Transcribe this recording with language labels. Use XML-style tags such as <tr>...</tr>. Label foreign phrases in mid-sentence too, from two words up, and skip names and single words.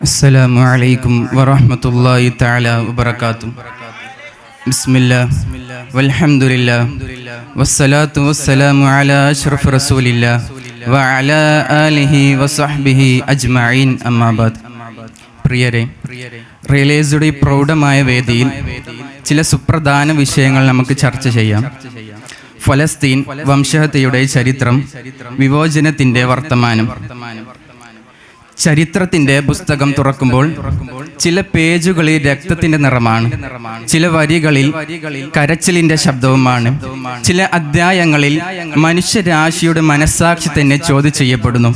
<ar>السلام عليكم ورحمة الله تعالى وبركاته. بسم الله والحمد لله والصلاة والسلام على أشرف رسول الله وعلى آله وصحبه أجمعين أما بعد.</ar> <ml>പ്രിയരെ, റിയലൈസ്ഡ് പ്രൗഢമായ വേദിയിൽ ചില സുപ്രധാന വിഷയങ്ങൾ നമുക്ക് ചർച്ച ചെയ്യാം. ഫലസ്തീൻ വംശഹത്യയുടെ ചരിത്രം, വിമോചനത്തിന്റെ വർത്തമാനം. ചരിത്രത്തിന്റെ പുസ്തകം തുറക്കുമ്പോൾ ചില പേജുകളിൽ രക്തത്തിന്റെ നിറമാണ്, ചില വരികളിൽ കരച്ചിലിന്റെ ശബ്ദവുമാണ്, ചില അധ്യായങ്ങളിൽ മനുഷ്യരാശിയുടെ മനസ്സാക്ഷി തന്നെ ചോദ്യം ചെയ്യപ്പെടുന്നു.</ml>